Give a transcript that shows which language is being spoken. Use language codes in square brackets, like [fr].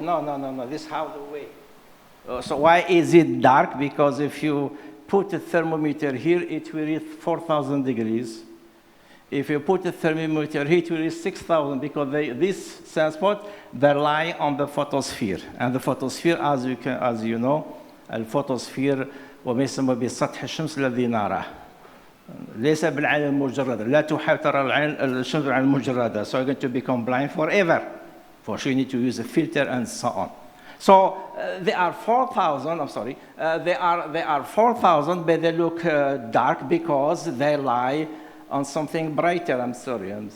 [en] No, no, no, no. This is how the way. So why is it dark? Because if you put a thermometer here, it will reach 4,000 degrees. If you put a thermometer here, it will reach 6,000 because this sunspot, they lie on the photosphere. And the photosphere, as you know, [ar] الفوتوسفير وما يسمى بسطح الشمس الذي نراه. ليس بالعين المجردة. لا تحاول ترى العين الشمس بالعين المجردة. [en] So you're going to become blind forever. For sure, you need to use a filter and so on. So there are 4,000. I'm sorry. There are 4,000, but they look dark because they lie on something brighter. I'm sorry.